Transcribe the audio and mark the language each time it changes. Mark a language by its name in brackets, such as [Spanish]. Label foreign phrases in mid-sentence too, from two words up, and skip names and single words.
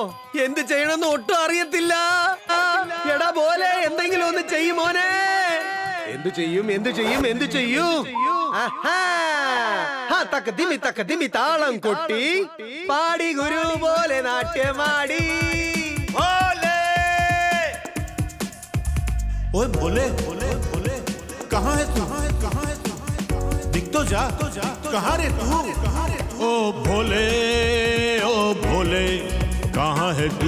[Malayalam] എന്ത് ചെയ്യണമെന്ന് ഒട്ടും അറിയത്തില്ല. എടാ പോലെ എന്തെങ്കിലും ഒന്ന് ചെയ്യുമോനെ. എന്തു ചെയ്യും, എന്തു ചെയ്യും, എന്തു ചെയ്യും? തക്കതിമി താളം കൊട്ടി പാടി ഗുരു പോലെ നാട്യമാടി. [Hindi] ओए भोले भोले भोले कहाँ है तू? दिख तो जा कहाँ रे तू? ओ भोले कहाँ है तू?